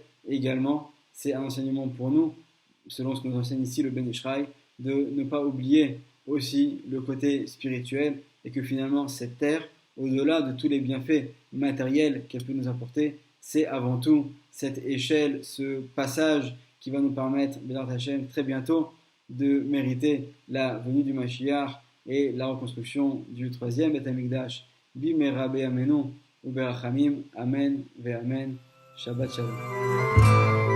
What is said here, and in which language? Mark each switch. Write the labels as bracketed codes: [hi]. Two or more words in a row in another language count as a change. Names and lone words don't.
[fr] Et également, c'est un enseignement pour nous, selon ce que nous enseigne ici le Ben Ish Chai, de ne pas oublier aussi le côté spirituel, et que finalement cette terre, au-delà de tous les bienfaits matériels qu'elle peut nous apporter, c'est avant tout cette échelle, ce passage qui va nous permettre, [he] בעזרת השם, [fr] très bientôt, de mériter la venue du Mashiach et la reconstruction du 3e Beth Amikdash. [he] במהרה בימינו וברחמים. אמן ואמן. שבת שלום.